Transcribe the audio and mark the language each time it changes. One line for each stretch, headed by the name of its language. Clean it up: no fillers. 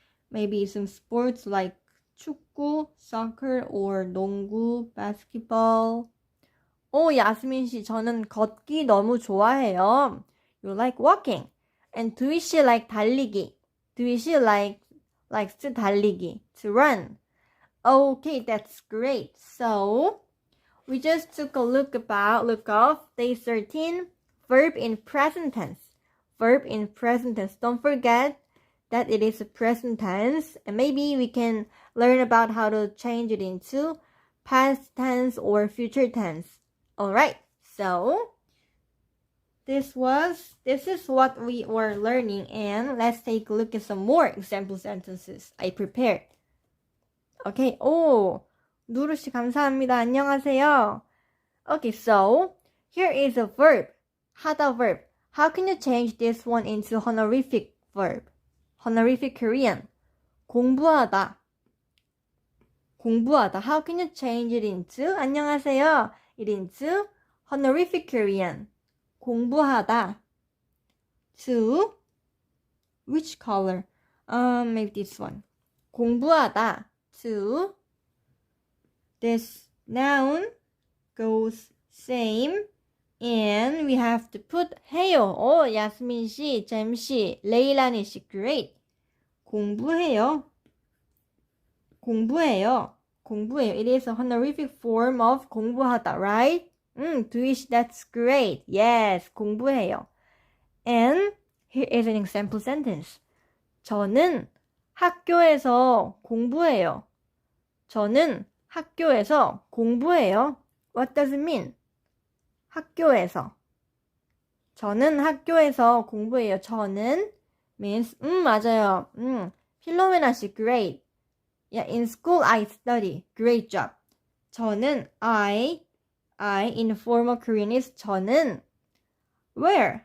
English: Maybe some sports like 축구, soccer, or 농구, basketball.
Korean: 야스민 씨, 저는 걷기 너무 좋아해요.
English: You like walking. And 두이 씨 like 달리기. 두이 씨 likes to 달리기, to run. Okay, that's great. So, we just took a look of day 13, verb in present tense. Verb in present tense. Don't forget that it is a present tense. And maybe we can learn about how to change it into past tense or future tense. Alright, so this is what we were learning, and let's take a look at some more example sentences I prepared.
Korean: Okay, 누루씨 감사합니다. 안녕하세요.
English: Okay, so here is a verb, 하다 verb. How can you change this one into honorific verb? Honorific Korean. 공부하다. How can you change it into, 안녕하세요, it into honorific Korean? 공부하다. To which color? Maybe this one. 공부하다. To this noun goes same, and we have to put 해요. 야스민 씨, 잼 씨, 레일라니 씨, great.
Korean: 공부해요.
English: It is a honorific form of 공부하다, right? 두이 씨, that's great. Yes, 공부해요. And here is an example sentence.
Korean: 저는 학교에서 공부해요. 저는 학교에서 공부해요.
English: What does it mean? 학교에서.
Korean: 저는 학교에서 공부해요. 저는
English: means
Korean: 맞아요.
English: 필로메나 씨, great. Yeah, in school I study. Great job. 저는 I in formal Korean is 저는 where?